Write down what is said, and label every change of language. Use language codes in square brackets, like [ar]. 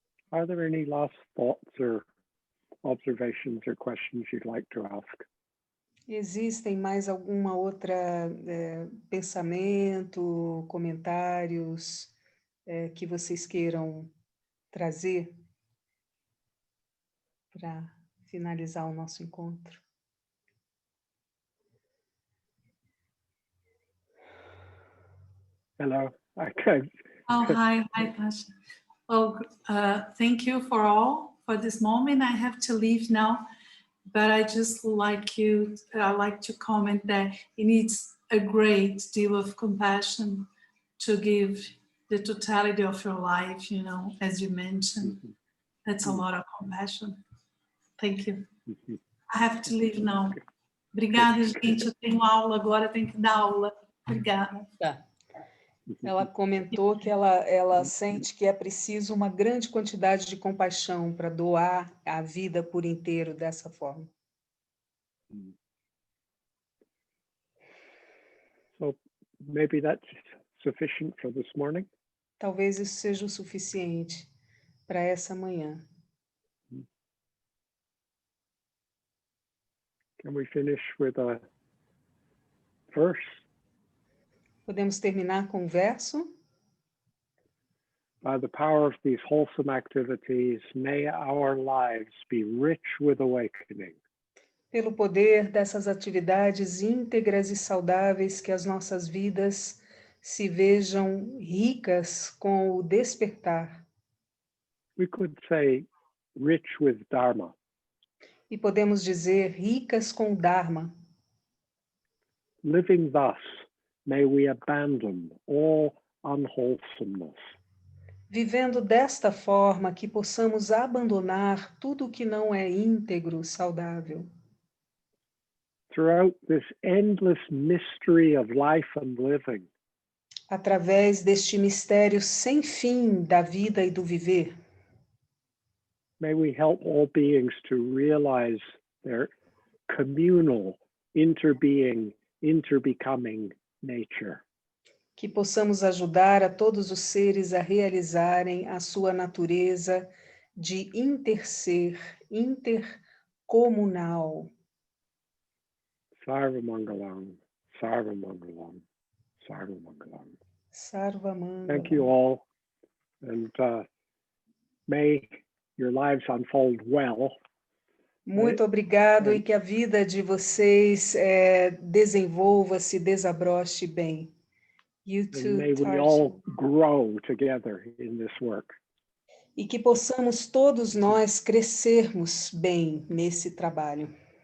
[en] Are there any last thoughts or observations or questions you'd like to ask? [pt] Existem mais alguma outra pensamento, comentários que vocês queiram trazer para finalizar o nosso encontro? [en] Hello. Okay. Oh, hi, Tasha. Oh, thank you for this moment. I have to leave now, but I just like to comment that it needs a great deal of compassion to give the totality of your life, as you mentioned. That's a lot of compassion. Thank you. I have to leave now. [pt] Obrigada, gente. Eu tenho aula agora, tenho que dar aula. Obrigada. Tá. Ela comentou que ela sente que é preciso uma grande quantidade de compaixão para doar a vida por inteiro dessa forma. [en] So maybe that's sufficient for this morning. [pt] Talvez isso seja o suficiente para essa manhã. [en] Can we finish with a verse? [pt] Podemos terminar com um verso? [en] By the power of these wholesome activities, may our lives be rich with awakening. [pt] Pelo poder dessas atividades íntegras e saudáveis, que as nossas vidas se vejam ricas com o despertar. [en] We could say rich with Dharma. [pt] E podemos dizer ricas com o Dharma. [en] Living thus, may we abandon all unwholesomeness. [pt] Vivendo desta forma, que possamos abandonar tudo o que não é íntegro, saudável. [en] Throughout this endless mystery of life and living, [pt] Através deste mistério sem fim da vida e do viver, [en] may we help all beings to realize their communal, interbeing, interbecoming nature. [pt] que possamos ajudar a todos os seres a realizarem a sua natureza de interser, intercomunal. [sa] Sarvamangalam, Sarvamangalam, Sarvamangalam. Sarvamangala. [en] Thank you all, and may your lives unfold well. [pt] Muito obrigado e que a vida de vocês desenvolva-se, desabroche bem. [en] You And too, may we Tarchin. all grow together in this work. [pt] E que possamos todos nós crescermos bem nesse trabalho.